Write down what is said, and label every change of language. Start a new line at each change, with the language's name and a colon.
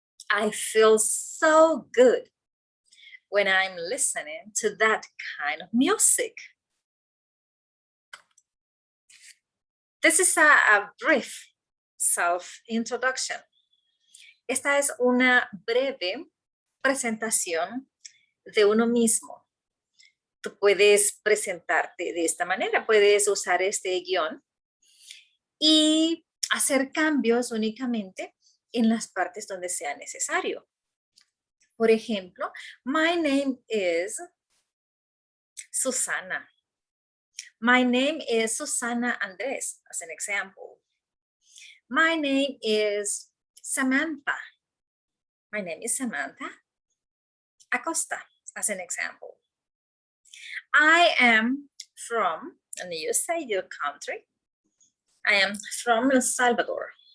English: I feel so good when I'm listening to that kind of music. This is a brief self-introduction.
Spanish: Esta es una breve presentación de uno mismo. Tú puedes presentarte de esta manera, puedes usar este guión y hacer cambios únicamente en las partes donde sea necesario. Por ejemplo,
English: my name is Susana. My name is Susana Andres, as an example. My name is Samantha. My name is Samantha Acosta, as an example. I am from, and you say your country, I am from El Salvador.